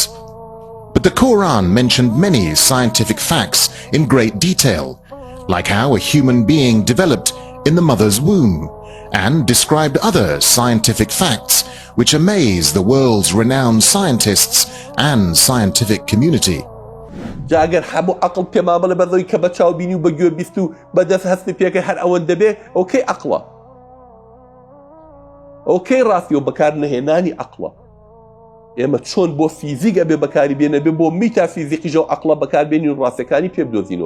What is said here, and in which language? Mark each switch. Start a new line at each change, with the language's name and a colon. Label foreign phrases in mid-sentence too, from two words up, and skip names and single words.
English: But the Quran mentioned many scientific facts in great detail, like how a human being developed in the mother's womb, and described other scientific facts which amaze the world's renowned scientists and scientific community.
Central Kurdish: جا ئەگەر هەموو عەقڵ پێمان بڵێ بەدڵی کە بە چاو بینی و بە گوێ بیست و بەدەست هەستی پێکە هەر ئەوەندە بێ ئەوکەی عەقڵە، ئەوکەی ڕاستی و بەکار نەهێنانی عەقڵە. ئێمە چۆن بۆ فیزیک ئەبێ بەکاری بێنە بێ بۆ میتافیزیقیش و عەقڵە بەکاربێنین و ڕاستیەکانی پێ بدۆزینەوە.